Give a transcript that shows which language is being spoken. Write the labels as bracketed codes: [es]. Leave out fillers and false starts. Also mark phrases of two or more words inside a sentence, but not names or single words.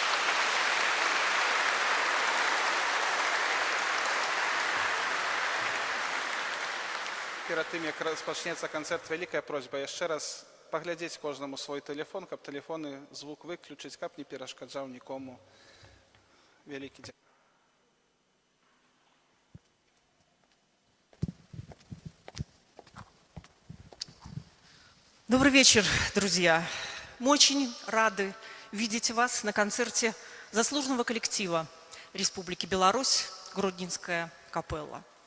[be] Перад тым, як распачнецца канцэрт, вялікая просьба яшчэ раз паглядзець кожнаму свой тэлефон, каб тэлефоны звук выключыць, каб не перашкаджаў нікому. Вялікі дзякуй. [ru] Добрый вечер, друзья. Мы очень рады видеть вас на концерте заслуженного коллектива Республики Беларусь «Гродненская капелла».